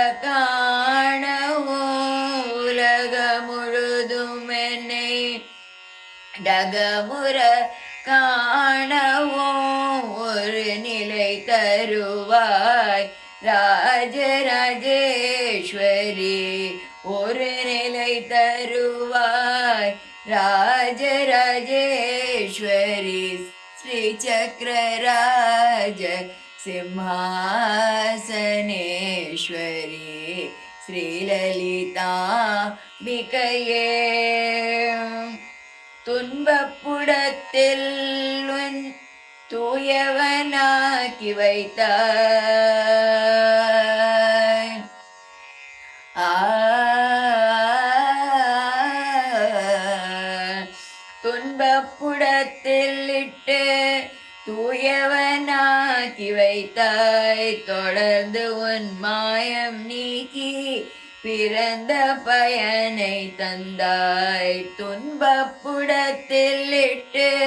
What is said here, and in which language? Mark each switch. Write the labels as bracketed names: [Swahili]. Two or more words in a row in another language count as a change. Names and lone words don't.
[Tamil] காணவும் உலகம் முழுதும் என்னை டகமுற காணவும் ஒரு நிலை தருவாய் ராஜராஜேஸ்வரி ஒரு நிலை தருவாய் ராஜராஜேஸ்வரி [Sanskrit] श्रीचक्रराज सिंहासनेश्वरी श्रीललिताम्बिकये [Tamil] துன்பப்புடத்தில் உன் தூயவனாக்கி வைத்தாய் துன்பப்புடத்தில் இட்டு தூயவனாக்கி வைத்தாய் தொடர்ந்து உன் மாயம் நீக்கி பிறந்த பயனை தந்தாய் துன்பப்புடத்தில் இட்டு